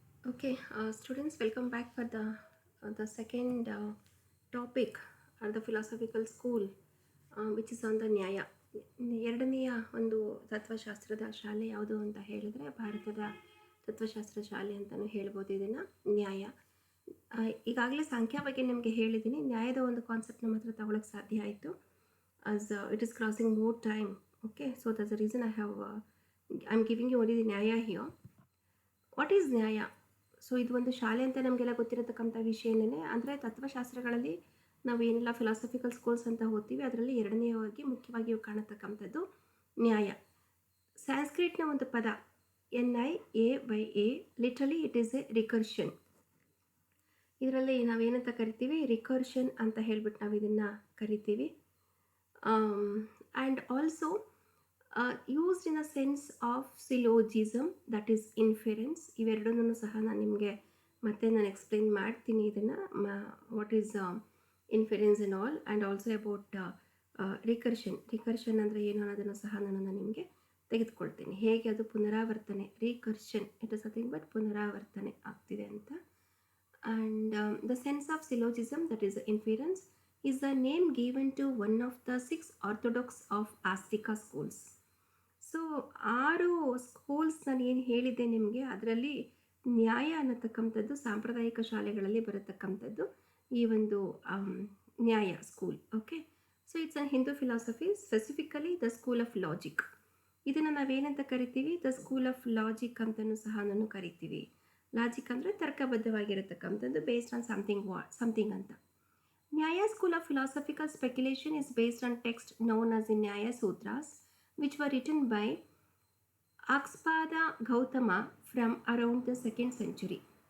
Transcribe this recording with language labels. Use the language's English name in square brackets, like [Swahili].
[English] Okay, students, welcome back for the second topic at the philosophical school, which is on the Nyaya. [Kannada] ಎರಡನೆಯ ಒಂದು ತತ್ವಶಾಸ್ತ್ರದ ಶಾಲೆ ಯಾವುದು ಅಂತ ಹೇಳಿದ್ರೆ ಭಾರತದ ತತ್ವಶಾಸ್ತ್ರ ಶಾಲೆ ಅಂತಲೂ ಹೇಳ್ಬೋದು ಇದನ್ನು. ನ್ಯಾಯ ಈಗಾಗಲೇ ಸಂಖ್ಯಾ ಬಗ್ಗೆ ನಿಮಗೆ ಹೇಳಿದ್ದೀನಿ. ನ್ಯಾಯದ ಒಂದು ಕಾನ್ಸೆಪ್ಟ್ನ ಮಾತ್ರ ತಗೊಳಕ್ಕೆ ಸಾಧ್ಯ ಆಯಿತು [English] as it is crossing more time. Okay, so that's the reason I'm giving you only the Nyaya here. What is Nyaya? [Kannada] ಸೊ ಇದು ಒಂದು ಶಾಲೆ ಅಂತ ನಮಗೆಲ್ಲ ಗೊತ್ತಿರತಕ್ಕಂಥ ವಿಷಯನೇ. ಅಂದರೆ ತತ್ವಶಾಸ್ತ್ರಗಳಲ್ಲಿ ನಾವು ಏನೆಲ್ಲ ಫಿಲಾಸಫಿಕಲ್ ಸ್ಕೂಲ್ಸ್ ಅಂತ ಓದ್ತೀವಿ ಅದರಲ್ಲಿ ಎರಡನೆಯವಾಗಿ ಮುಖ್ಯವಾಗಿ ಕಾಣತಕ್ಕಂಥದ್ದು ನ್ಯಾಯ. ಸ್ಯಾನ್ಸ್ಕ್ರಿಟ್ನ ಒಂದು ಪದ [English] NIAYA, literally it is a recursion. [Kannada] ಇದರಲ್ಲಿ ನಾವೇನಂತ ಕರಿತೀವಿ? ರಿಕರ್ಷನ್ ಅಂತ ಹೇಳ್ಬಿಟ್ಟು ನಾವು ಇದನ್ನು ಕರಿತೀವಿ. [English] And also used in a sense of syllogism, that is inference. [Kannada] ಇವೆರಡನ್ನೂ ಸಹ ನಾನು ನಿಮಗೆ ಮತ್ತೆ ಎಕ್ಸ್ಪ್ಲೈನ್ ಮಾಡ್ತೀನಿ ಇದನ್ನು, [English] what is inference and all, [Kannada] and also about recursion ಅಂದರೆ ಏನು ಅನ್ನೋದನ್ನು ಸಹ ನಾನು ನಿಮಗೆ ತೆಗೆದುಕೊಳ್ತೀನಿ, ಹೇಗೆ ಅದು ಪುನರಾವರ್ತನೆ. [English] recursion it is nothing but [Kannada] ಪುನರಾವರ್ತನೆ ಆಗ್ತಿದೆ ಅಂತ. [English] And the sense of syllogism, that is inference, is the name given to one of the 6 orthodox of Astika schools. [Kannada] So 6 schools ನಾನು ಏನು ಹೇಳಿದ್ದೆ ನಿಮಗೆ, ಅದರಲ್ಲಿ ನ್ಯಾಯ ಅನ್ನತಕ್ಕಂಥದ್ದು ಸಾಂಪ್ರದಾಯಿಕ ಶಾಲೆಗಳಲ್ಲಿ ಬರತಕ್ಕಂಥದ್ದು ಈ ಒಂದು ನ್ಯಾಯ school. [English] Okay, so it's an Hindu philosophy, specifically the school of logic. [Kannada] ಇದನ್ನು ನಾವೇನಂತ ಕರಿತೀವಿ? [English] the school of logic [Kannada] ಅಂತಲೂ ಸಹ ನಾನು ಕರಿತೀವಿ. ಲಾಜಿಕ್ ಅಂದರೆ ತರ್ಕಬದ್ಧವಾಗಿರತಕ್ಕಂಥದ್ದು, [English] based on something [Kannada] ಅಂತ. [English] Nyaya school of philosophical speculation is based on text known as the Nyaya Sutras, which were written by Akspada Gautama from around the 2nd century.